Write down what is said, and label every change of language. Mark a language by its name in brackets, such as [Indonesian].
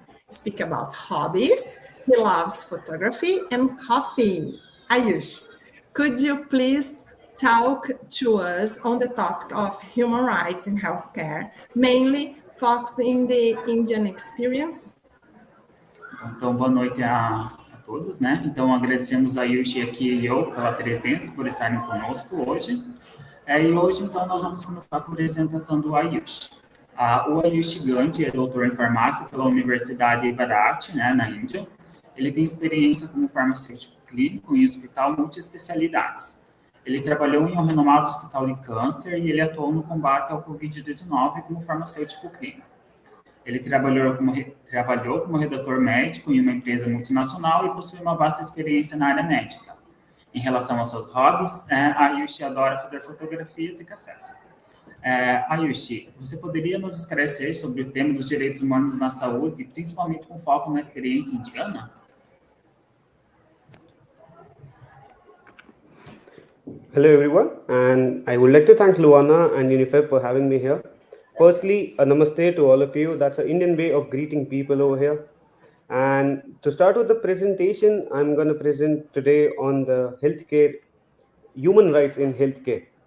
[English] Speak about hobbies. He loves photography and coffee. Ayush, could you please talk to us on the topic of human rights in healthcare, mainly focusing the Indian experience? [Portuguese] Então, boa noite a todos, né? Então, agradecemos a Ayush aqui e eu pela presença, por estarem conosco hoje. E hoje, então, nós vamos começar com a apresentação do Ayush. O Ayush Gandhi é doutor em farmácia pela Universidade Bharati, né, na Índia. Ele tem experiência como farmacêutico clínico em hospital multiespecialidades. Ele trabalhou em um renomado hospital de câncer e ele atuou no combate ao Covid-19 como farmacêutico clínico. Ele trabalhou como redator médico em uma empresa multinacional e possui uma vasta experiência na área médica. Em relação aos seus hobbies, Ayushi adora fazer fotografias e cafés. Ayushi, você poderia nos esclarecer sobre o tema dos direitos humanos na saúde, principalmente com foco na experiência indiana? [English] Hello, everyone, and I would like to thank Luana and UNIFEB for having me here. Firstly, a namaste to all of you. That's an Indian way of greeting people over here. And to start with the presentation, I'm going to present today on the healthcare, human rights in healthcare.